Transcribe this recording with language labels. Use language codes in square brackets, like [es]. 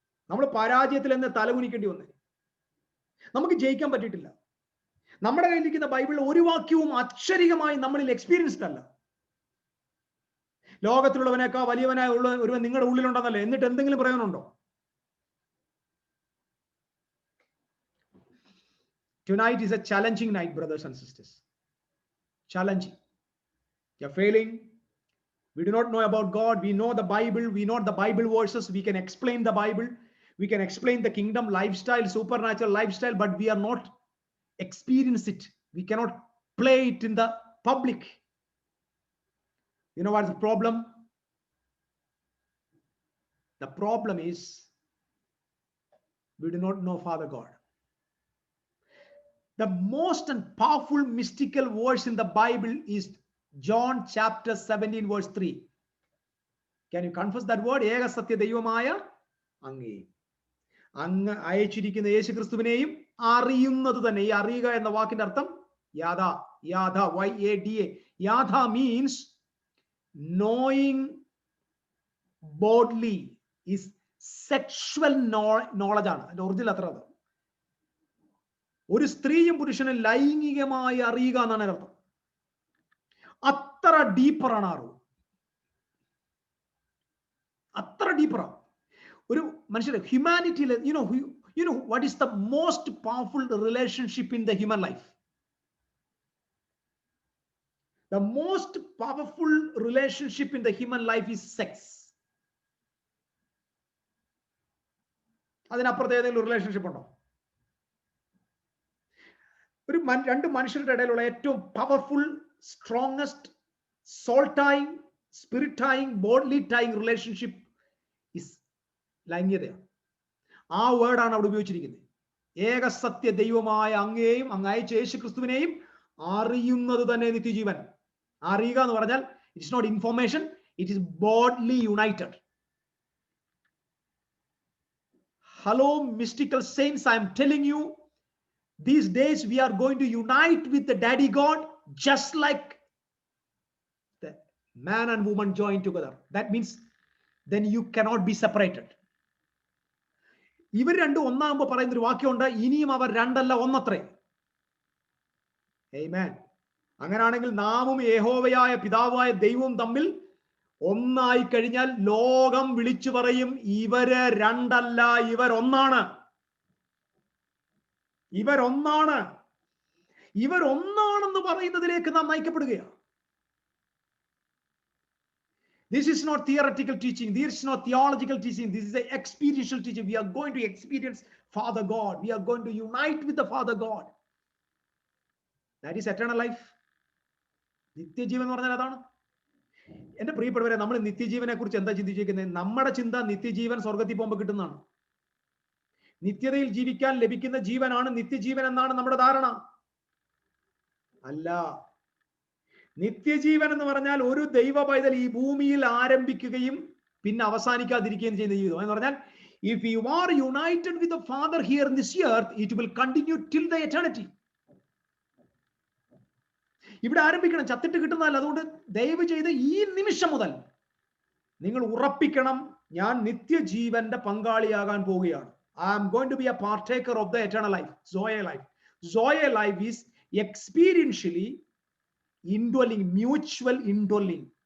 [ml] നമ്മൾ പരാജയത്തിൽ തന്നെ തലകുനിക്കേണ്ടി വന്നേ. നമുക്ക് ജയിക്കാൻ പറ്റിയിട്ടില്ല. നമ്മുടെ കയ്യിലിരിക്കുന്ന ബൈബിളിൽ ഒരു വാക്യവും അക്ഷരികമായി നമ്മളിൽ എക്സ്പീരിയൻസ്ഡ് അല്ല. ലോകത്തിലുള്ളവനേക്കാൾ വലിയവനായ ഒരുവൻ നിങ്ങളുടെ ഉള്ളിലുണ്ടെന്നല്ലേ, എന്നിട്ട് എന്തെങ്കിലും പ്രയോജനമുണ്ടോ? [en] Tonight is a challenging night, brothers and sisters. Challenging. You're failing. We do not know about God. We know the Bible. We know the Bible verses. We can explain the Bible. We can explain the kingdom lifestyle, supernatural lifestyle, but we are not experience it. We cannot play it in the public. You know what's the problem? The problem is we do not know Father God. The most and powerful mystical verse in the Bible is John chapter 17 verse 3. Can you confess that word? [ml] ഏക സത്യ ദൈവമായ അങ്ങേ, അങ്ങ് അയച്ചിരിക്കുന്ന യേശു ക്രിസ്തുവിനെയും അറിയുന്നത് തന്നെ. ഈ അറിയുക എന്ന വാക്കിന്റെ അർത്ഥം യാഥ, YADA. [en] യാഥ means knowing boldly, is sexual knowledge [ml] ആണ്. അതിന്റെ ഒറിജിനൽ അത്ര. ഒരു സ്ത്രീയും പുരുഷനും ലൈംഗികമായി അറിയുക എന്നാണ് അർത്ഥം. അത്ര ഡീപ്പറാണ് അറിവ്, അത്ര ഡീപ്പറാണ്. ഒരു മനുഷ്യരെ ഹ്യൂമാനിറ്റിയിൽ [en] you know what is the most powerful relationship in the human life? The most powerful relationship in the human life is sex. [ml] അതിനപ്പുറത്ത് ഏതെങ്കിലും റിലേഷൻഷിപ്പ് ഉണ്ടോ? ഒരു രണ്ട് മനുഷ്യരുടെ ഇടയിലുള്ള ഏറ്റവും [en] powerful, strongest, soul tying, spirit tying, bodily tying relationship is [ml] ലൈംഗികതയാണ്. ആ വേർഡാണ് അവിടെ ഉപയോഗിച്ചിരിക്കുന്നത്. ഏക സത്യ ദൈവമായ അങ്ങയെയും അങ്ങ് അയച്ച യേശു ക്രിസ്തുവിനെയും അറിയുന്നത് തന്നെ നിത്യജീവൻ. അറിയുക എന്ന് പറഞ്ഞാൽ [en] It's not information, it is bodily united. Hello mystical saints, I am telling you, these days we are going to unite with the Daddy God just like the man and woman joined together. That means then you cannot be separated. [ml] ഇവർ രണ്ടും ഒന്നാകുമ്പോൾ പറയുന്ന ഒരു വാക്യമുണ്ട്, ഇനിയും അവർ രണ്ടല്ല ഒന്നത്രേ. ആമേൻ. അങ്ങനാണെങ്കിൽ നാമും യഹോവയായ പിതാവായ ദൈവവും തമ്മിൽ ഒന്നായി കഴിഞ്ഞാൽ ലോകം വിളിച്ചു പറയും, ഇവര് രണ്ടല്ല, ഇവരൊന്നാണ്. ഇവരൊന്നാണ്. ഇവരൊന്നാണെന്ന് പറയുന്നതിലേക്ക് നാം നയിക്കപ്പെടുകയാണ്. [en] This is not theoretical teaching. This is not theological teaching. This is an experiential teaching. We are going to experience Father God. We are going to unite with the Father God. That is eternal life. [ml] നിത്യജീവൻ എന്ന് പറഞ്ഞാൽ അതാണ്. എന്റെ പ്രിയപ്പെട്ടവരെ, നമ്മൾ നിത്യജീവനെ കുറിച്ച് എന്താ ചിന്തിച്ചിരിക്കുന്നത്? നമ്മുടെ ചിന്ത നിത്യജീവൻ സ്വർഗത്തിൽ പോകുമ്പോൾ കിട്ടുന്നതാണ്. നിത്യതയിൽ ജീവിക്കാൻ ലഭിക്കുന്ന ജീവനാണ് നിത്യജീവൻ എന്നാണ് നമ്മുടെ ധാരണ. അല്ല, നിത്യജീവൻ എന്ന് പറഞ്ഞാൽ ഒരു ദൈവ പൈതൽ ഈ ഭൂമിയിൽ ആരംഭിക്കുകയും പിന്നെ അവസാനിക്കാതിരിക്കുകയും ചെയ്യുന്ന ജീവിതം എന്ന് പറഞ്ഞാൽ, [en] If you are united with the father here in this earth, it will continue till the eternity. [ml] ഇവിടെ ആരംഭിക്കണം, ചത്തിട്ട് കിട്ടുന്നതല്ല. അതുകൊണ്ട് ദയവ് ചെയ്ത് ഈ നിമിഷം മുതൽ നിങ്ങൾ ഉറപ്പിക്കണം, ഞാൻ നിത്യജീവന്റെ പങ്കാളിയാകാൻ പോവുകയാണ്. [en] I am going to be a partaker of the eternal life, Zoe life. Zoe life is experientially indwelling, mutual indwelling.